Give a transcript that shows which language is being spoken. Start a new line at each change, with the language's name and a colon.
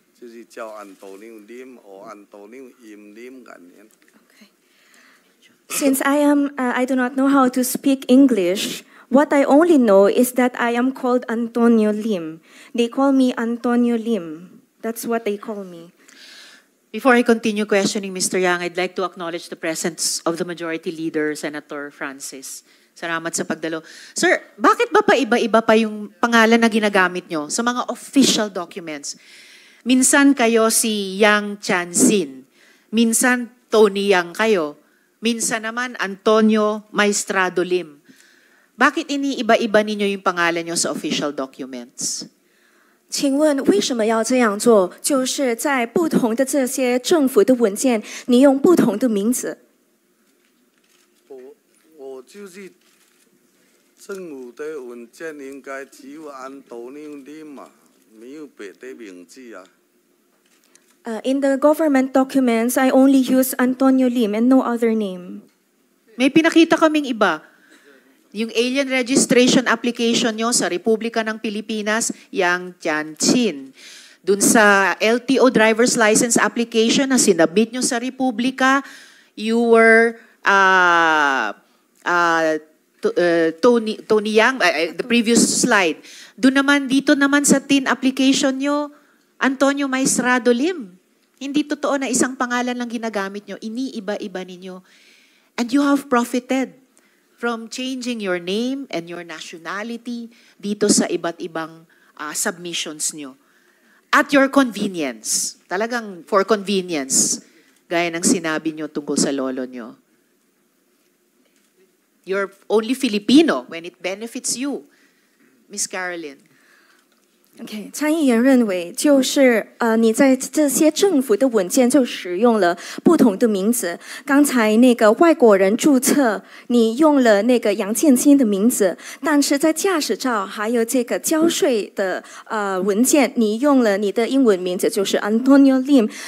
Chinese: 就是叫安多尼林或安多尼임림概念。
English: Since I do not know how to speak English, what I only know is that I am called Antonio Lim. They call me Antonio Lim. That's what they call me. Before I continue questioning Mr. Yang, I'd like to acknowledge the presence of the Majority Leader, Senator Francis.
Filipino: Salamat sa pagdalo. Sir, bakit ba iba-iba pa yung pangalan na ginagamit nyo sa mga official documents? Minsan kayo si Yang Chansin, minsan Tony Yang kayo, minsan naman Antonio Maestrado Lim. Bakit iniiba-iba ninyo yung pangalan nyo sa official documents?
Chinese: 请问为什么要这样做？就是在不同的这些政府的文件，你用不同的名字。我就是政府的文件应该只有安多尼林嘛，没有别的名字啊。
English: In the government documents, I only use Antonio Lim and no other name.
Filipino: May pinakita kaming iba. Yung alien registration application nyo sa Republika ng Pilipinas, Yang Tianqin. Dun sa LTO driver's license application na sinabit nyo sa Republika, you were Tony Yang, the previous slide. Doon naman, dito naman sa TIN application nyo, Antonio Maestrado Lim. Hindi totoo na isang pangalan lang ginagamit nyo, iniiba-iba ninyo.
English: And you have profited from changing your name and your nationality dito sa iba't ibang submissions nyo. At your convenience. Talagang for convenience.
Filipino: Gaya ng sinabi nyo tungkol sa lolo nyo.
English: You're only Filipino when it benefits you. Miss Carolyn.
Chinese: OK， 参议员认为，就是你在这些政府的文件就使用了不同的名字。刚才那个外国人注册，你用了那个杨建清的名字，但是在驾驶照还有这个交税的文件，你用了你的英文名字，就是 Antonio Lim。